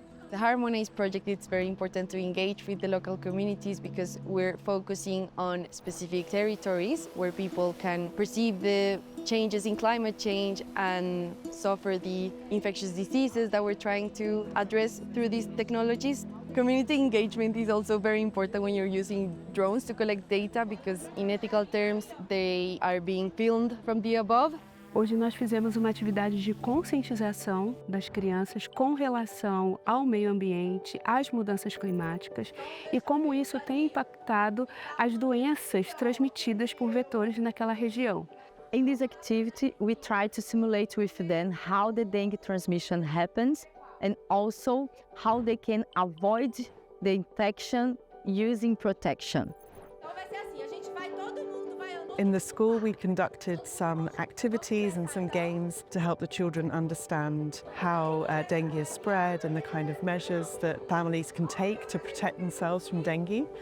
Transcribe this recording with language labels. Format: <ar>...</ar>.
<en>The Harmonize project, it's very important to engage with the local communities because we're focusing on specific territories where people can perceive the changes in climate change and suffer the infectious diseases that we're trying to address through these technologies. Community engagement is also very important when you're using drones to collect data because in ethical terms they are being filmed from the above.</en> <pt>Hoje nós fizemos uma atividade de conscientização das crianças com relação ao meio ambiente, às mudanças climáticas e como isso tem impactado as doenças transmitidas por vetores naquela região.</pt> <en>In this activity, we try to simulate with them how the dengue transmission happens and also how they can avoid the infection using protection. In the school, we conducted some activities and some games to help the children understand how dengue is spread and the kind of measures that families can take to protect themselves from dengue.</en>